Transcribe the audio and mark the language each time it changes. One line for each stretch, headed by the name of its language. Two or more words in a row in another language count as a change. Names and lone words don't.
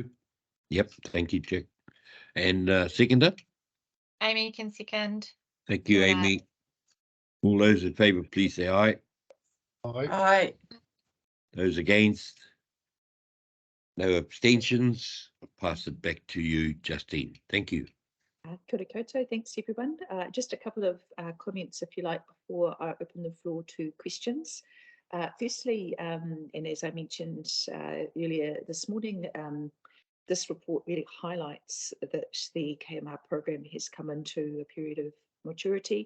English: Yep, thank you, Jack. And seconder? Amy can second. Thank you, Amy. All those in favour, please say aye. Aye. Aye. Those against? No abstentions. I'll pass it back to you, Justine. Thank you.
Māori: Kia ora koutou.
English: Thanks, everyone. Just a couple of comments, if you like, before I open the floor to questions. Firstly, and as I mentioned earlier this morning, this report really highlights that the KMR program has come into a period of maturity.